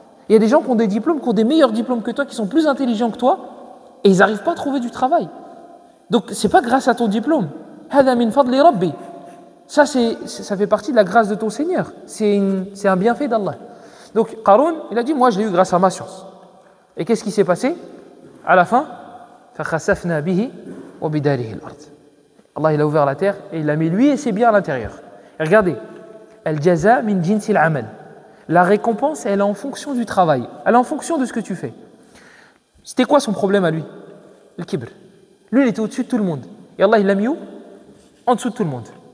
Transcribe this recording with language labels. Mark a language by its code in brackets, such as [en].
[fr] Il y a des gens qui ont des diplômes, qui ont des meilleurs diplômes que toi, qui sont plus intelligents que toi, et ils n'arrivent pas à trouver du travail. Donc c'est pas grâce à ton diplôme. [ar] Hada min fadli rabbi. [fr] Ça fait partie de la grâce de ton Seigneur. C'est un bienfait d'Allah. Donc Qaroun, il a dit, moi je l'ai eu grâce à ma science. Et qu'est-ce qui s'est passé? À la fin, [ar] فَخَسَفْنَا بِهِ وَبِدَارِهِ الْأَرْضِ. [fr] Allah il a ouvert la terre et il a mis lui et ses biens à l'intérieur. Et regardez, [ar] al-jaza min jinsil amal. [fr] La récompense, elle est en fonction du travail. Elle est en fonction de ce que tu fais. C'était quoi son problème à lui? Le kibr. Lui, il était au-dessus de tout le monde. Et Allah, il l'a mis où? En dessous de tout le monde.